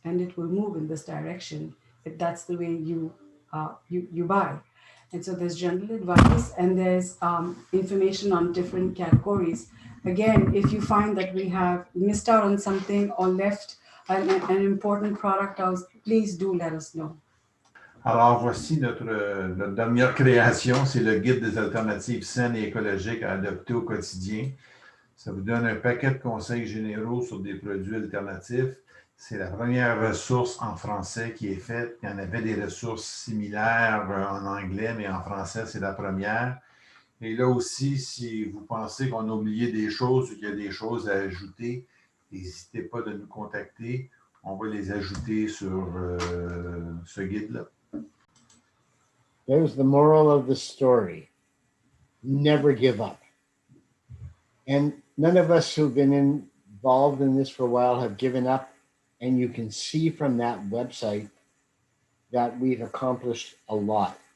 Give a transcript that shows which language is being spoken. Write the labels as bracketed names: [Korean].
[English] And it will move in this direction if that's the way you buy. And so there's general advice and there's information on different categories. Again, if you find that we have missed out on something or left an important product out, please do let us know. [French] Alors, voici notre dernière création, c'est le guide des alternatives saines et écologiques à adopter au quotidien. Ça vous donne un paquet de conseils généraux sur des produits alternatifs. C'est la première ressource en français qui est faite. Il y en avait des ressources similaires en anglais, mais en français, c'est la première. Et là aussi, si vous pensez qu'on a oublié des choses ou qu'il y a des choses à ajouter, n'hésitez pas de nous contacter. On va les ajouter sur ce guide-là. [English] There's the moral of the story. Never give up. And none of us who've been involved in this for a while have given up. And you can see from that website that we've accomplished a lot.